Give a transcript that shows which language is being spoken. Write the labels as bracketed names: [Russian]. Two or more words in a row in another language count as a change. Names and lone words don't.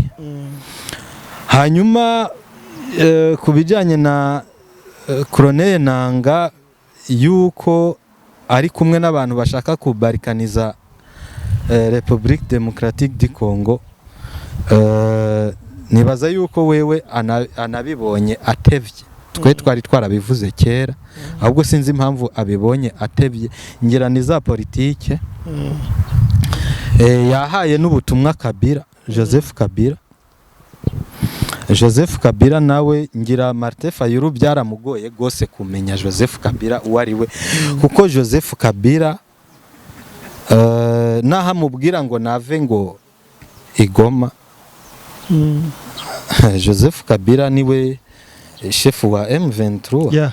[Rundi] Hanyuma ku bijyanye na Colonel Nanga yuko ari kumwe n'abantu bashaka kubarikaniza Republique Democratique du Congo, nibaza yuko wewe anabibonye atevye. Twe twari twarabivuze kera, ahubwo sinzi impamvu abibonye atevye, ngira ni za politike. Yahaye n'ubutumwa Kabila, Joseph Kabila nawe ngira Martin Fayulu byaramugoye gose kumenya Joseph Kabila uwari we, kuko Joseph Kabila naha mubwira ngo nave ngo igoma. Joseph Kabila niwe chef wa M23.